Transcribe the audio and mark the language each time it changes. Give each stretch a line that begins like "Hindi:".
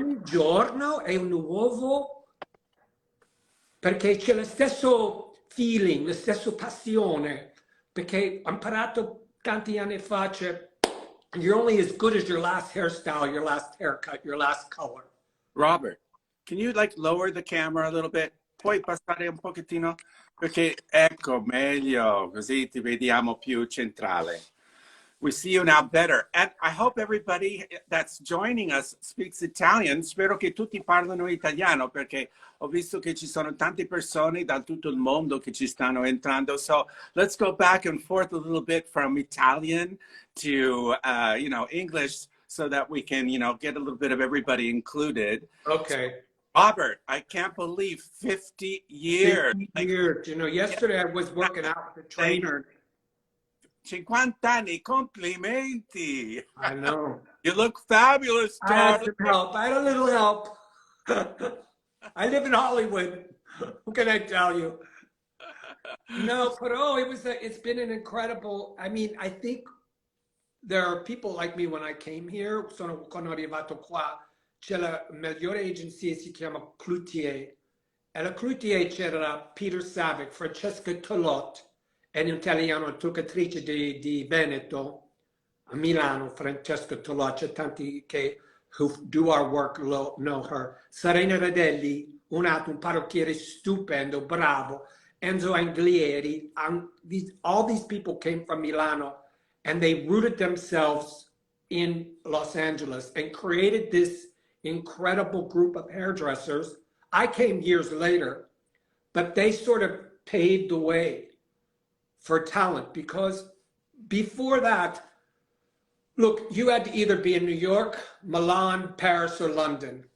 Italian: ogni giorno è un nuovo, perché c'è lo stesso feeling, la stessa passione, perché ho imparato tanti anni fa,
English: you're only as good as your last hairstyle, your last haircut, your last color. Robert, can you like lower the camera a little bit?
Italian: Puoi passare un pochettino? Perché ecco, meglio, così ti vediamo più centrale.
English: We see you now better. And I hope everybody that's joining us speaks Italian.
Italian: Spero che tutti parlano italiano, perché ho visto che ci sono tante persone da tutto il mondo che ci stanno entrando.
English: So let's go back and forth a little bit from Italian to, English, so that we can, get a little bit of everybody included. Okay. Robert, I can't believe 50 years. 50 years. Yesterday I was working out with a trainer.
Italian: 50 anni, complimenti.
English: I know. You look fabulous, I had darling. some help. I had a little help. I live in Hollywood. What can I tell you? No, but it's been an incredible, I think there are people like me when I came here,
Italian: quando arrivato qua, c'è la migliore agenzia, si chiama Cloutier. E la Cloutier c'era Peter Savick, Francesca Tolot, è un'italiana truccatrice di Veneto, a Milano, Francesca Tolot, c'è tanti che
English: who do our work know her.
Italian: Serena Radelli, un parrucchiere stupendo, bravo.
English: Enzo Anglieri, all these people came from Milano, and they rooted themselves in Los Angeles and created this incredible group of hairdressers. I came years later, but they sort of paved the way for talent, because before that, look, you had to either be in New York, Milan, Paris, or London.